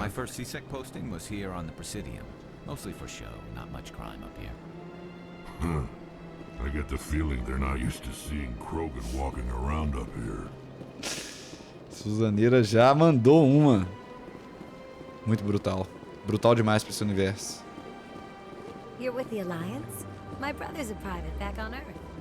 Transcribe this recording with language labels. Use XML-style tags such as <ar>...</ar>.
<en>My first CSEC posting was here on the Presidium. Mostly for show, not much crime up here. Huh. I get the feeling they're not used to seeing Krogan walking around up here.</en> <pt>Suzaneira já mandou uma. Muito brutal. Brutal demais pra esse universo.</pt> <en>You're with the Alliance? My brother's a private back on Earth.</en>